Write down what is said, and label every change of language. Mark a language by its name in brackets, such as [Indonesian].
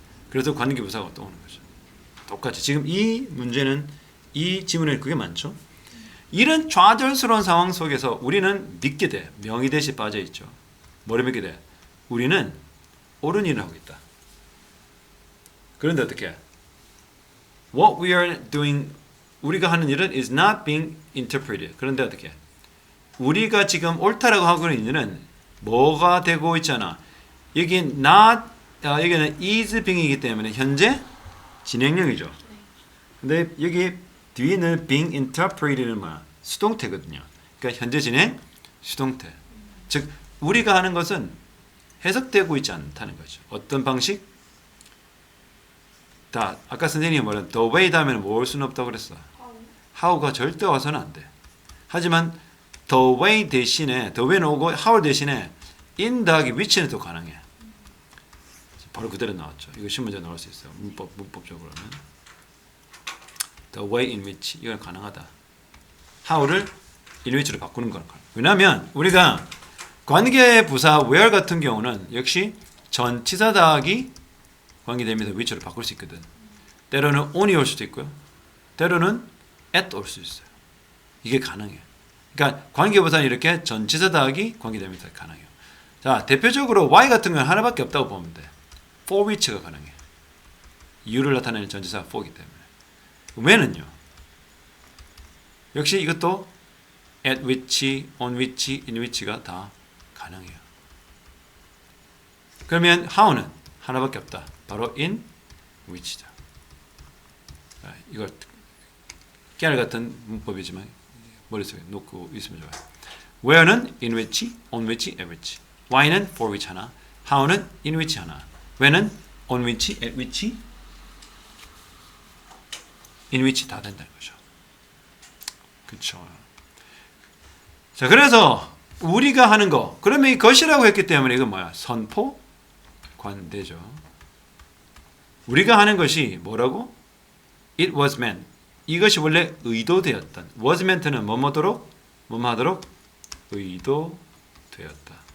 [Korean] 그래서 관계부사가 또 오는 거죠. 똑같이 지금 이 문제는 이 지문에 그게 많죠. 이런 좌절스러운 상황 속에서 우리는 믿게 돼. 명의대시 빠져 있죠. 뭐를 믿게 돼? 우리는 옳은 일을 하고 있다. 그런데 어떻게? [English] What we are doing, [Korean] 우리가 하는 일은 [English] is not being interpreted. [Korean] 그런데 어떻게? 우리가 지금 옳다라고 하고 있는 일은 뭐가 되고 있잖아. 여기 not, 여기는 is being이기 때문에 현재 진행형이죠. 근데 여기 뒤에는 being interpreted는 뭐야? 수동태거든요. 그러니까 현재 진행 수동태. 즉 우리가 하는 것은 해석되고 있지 않다는 거죠. 어떤 방식? 다 아까 선생님이 말한 the way 다음에는 뭐 올 수는 없다고 그랬어. how가 절대 와서는 안 돼. 하지만 the way 대신에 the way는 오고 how 대신에 in 더하기 which는 또 가능해. 바로 그대로 나왔죠. 이거 신문제 나올 수 있어요. 문법적으로는 the way in which 이건 가능하다. how를 in which로 바꾸는 건 가능. 왜냐하면 우리가 관계부사 where 같은 경우는 역시 전치사 더하기 관계대명사 which로 바꿀 수 있거든. 때로는 on이 올 수도 있고요. 때로는 at 올 수 있어요. 이게 가능해요. 그러니까 관계부사는 이렇게 전치사 더하기 관계대명사 가능해요. 자, 대표적으로 y 같은 건 하나밖에 없다고 보면 돼. for which가 가능해. 이유를 나타내는 전치사가 for이기 때문에. when은요. 역시 이것도 at which, on which, in which가 다 가능해요. 그러면 how는 하나밖에 없다. 바로 in which다. 이거 깨알 같은 문법이지만 머릿속에 놓고 있으면 좋아요. where는 in which, on which, at which. why는 for which 하나, how는 in which 하나, when은 on which, at which, in which 다 된다는 거죠. 그렇죠. 자, 그래서 우리가 하는 거, 그러면 이 것이라고 했기 때문에 이건 뭐야? 선포 관대죠. 우리가 하는 것이 뭐라고? [English] it was meant. [Korean] 이것이 원래 의도되었던. was meant는 뭐뭐도록 뭐뭐하도록 의도되었다.